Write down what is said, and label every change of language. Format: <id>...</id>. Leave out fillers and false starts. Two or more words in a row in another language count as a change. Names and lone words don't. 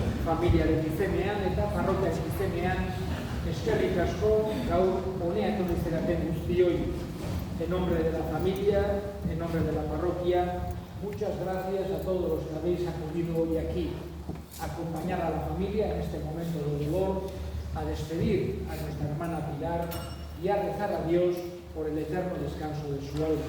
<eu>familiaren izenean eta parrokiaren izenean eskerrik asko gaur honea etorri zareten guztioi.</eu> <es>En nombre de la familia, en nombre de la parroquia, muchas gracias a todos los que habéis acudido hoy aquí a acompañar a la familia en este momento de dolor, a despedir a nuestra hermana Pilar y a rezar a Dios por el eterno descanso de su alma.</es>